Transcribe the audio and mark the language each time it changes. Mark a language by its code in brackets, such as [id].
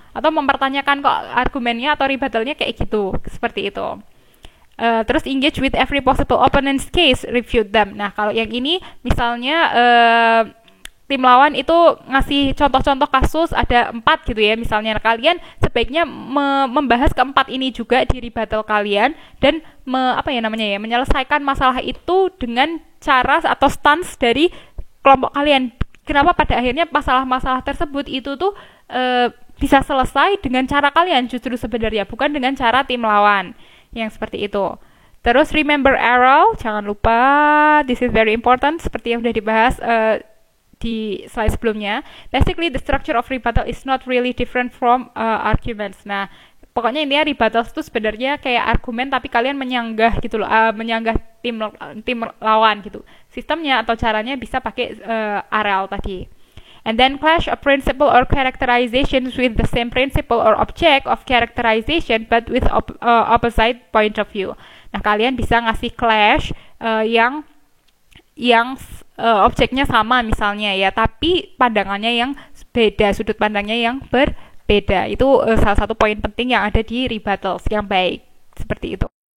[id] Atau mempertanyakan kok argumennya atau rebuttalnya kayak gitu, seperti itu. Terus [en] engage with every possible opponent's case, refute them. [id] Nah, kalau yang ini misalnya tim lawan itu ngasih contoh-contoh kasus ada 4 gitu ya, misalnya kalian sebaiknya membahas keempat ini juga di rebuttal kalian dan menyelesaikan masalah itu dengan cara atau stance dari kelompok kalian. Kenapa pada akhirnya masalah-masalah tersebut itu tuh bisa selesai dengan cara kalian justru sebenarnya, bukan dengan cara tim lawan. Yang seperti itu. Terus [en] remember arrow, [id] jangan lupa, [en] this is very important, [id] seperti yang sudah dibahas di slide sebelumnya. [en] Basically the structure of rebuttal is not really different from arguments. [id] Nah, pokoknya intinya rebuttal itu sebenarnya kayak argumen tapi kalian menyanggah gitu loh, menyanggah tim lawan gitu. Sistemnya atau caranya bisa pakai arrow tadi. [en] And then clash a principle or characterization with the same principle or object of characterization but with opposite point of view. [id] Nah, kalian bisa ngasih clash yang objeknya sama misalnya ya, tapi pandangannya yang beda, sudut pandangnya yang berbeda. beda. Itu salah satu poin penting yang ada di rebuttals yang baik seperti itu.